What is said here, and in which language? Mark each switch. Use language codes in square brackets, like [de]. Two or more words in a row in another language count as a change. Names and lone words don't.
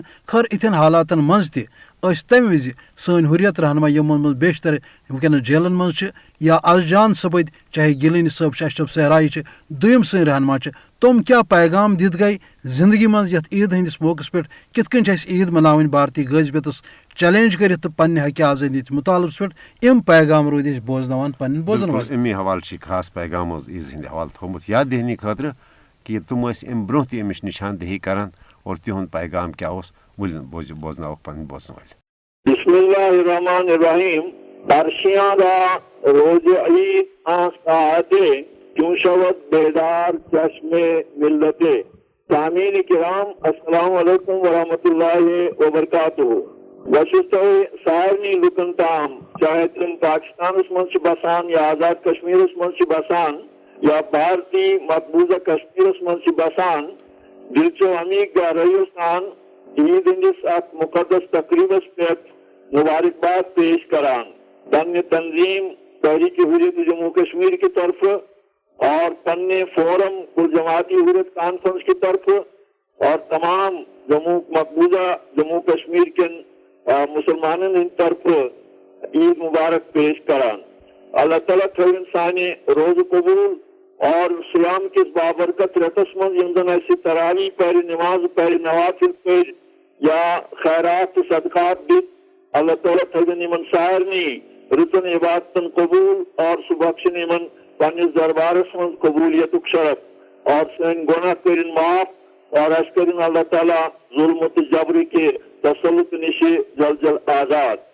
[ks] خٲر یِتھٮ۪ن حالاتن منٛز تہِ ٲسۍ تمہِ وِزِ سٲنۍ حُریت رہنما یِمن منٛز بیشتر وٕنکیٚنس جیلن منٛز چھِ یا از جان سپٕدۍ چاہے گِلانی صٲب چھِ اشرف صحرایی چھِ دوٚیِم سٲنۍ رہنما چھِ تِم کیاہ پیغام دِتھ گٔے زندگی منٛز یتھ عیٖد ہٕنٛدِس موقعس پٮ۪ٹھ کِتھ کٔنۍ چھِ اَسہِ عیٖد مناوٕنۍ بھارتی غٲضبیتس چیلینج کٔرِتھ تہٕ پننہِ حقہِ آزٲدی مُطالبس پٮ۪ٹھ یِم پیغام روٗدۍ أسۍ بوزناوان پنٕنٮ۪ن بوزن والٮ۪ن. امی حوالہٕ چھِ خاص پیغام حظ عیٖذ ہٕنٛدِ حوالہٕ تھوٚمُت یاد دہنی خٲطرٕ کہ تِم ٲسۍ امہِ برونٛہہ تہِ أمِچ نِشاندہی کران اور تِہُنٛد پیغام کیاہ اوس ؤلِو بوزناووکھ پنٕنۍ بوزن وٲلۍ. [ar] بسم اللہ الرحمن الرحیم. [fa] عرشیاں را روز عید آساتے کیوں شود بیدار چشم ملت. [ur] سامعین کرام [ar] السلام علیکم ورحمۃ اللہ وبرکاتہ. [ks] بہٕ سارنٕے لُکن تام چاہے تِم پاکستانس منٛز چھِ بسان یا آزاد کشمیرس منٛز چھِ بسان یا بھارتی مقبوضہ کشمیرس منٛز چھِ بسان دلچو عمیق گہرٲیو سان عید ہندس اکھ مقدس تقریبس پٮ۪ٹھ مبارکباد پیش کران پننہِ تنظیم تحریک حریت جموں کشمیر [ur] کی طرف [ks] اور پننے فورم کل جماعتی حریت کانفرنس [ur] کی طرف [ks] اور تمام مقبوضہ جموں کشمیر کے مسلمانن ہند طرف عید مبارک پیش کران. اللہ تعالیٰ تھٲوِن سانہِ روزٕ قبوٗل اور سیام کِس بابرکت رٮ۪تس منٛز یِم زن اَسہِ تراویح پرِ نمازٕ پرِ نوافل پٔرۍ یا خیرات تہٕ صدقات دِتھ اللہ تعالیٰ تھٲوِن یِمن سارنٕے رٕژن عبادتن قبوٗل اور سُہ بخشن یِمن پننِس دربارس منٛز قبوٗلیتُک شرف اور سٲنۍ گۄناہ کٔرِن معاف اور اَسہِ کٔرِن اللہ تعالیٰ ظلم تہٕ جبرٕ کہِ تسلط نِشہِ جل جل آزاد.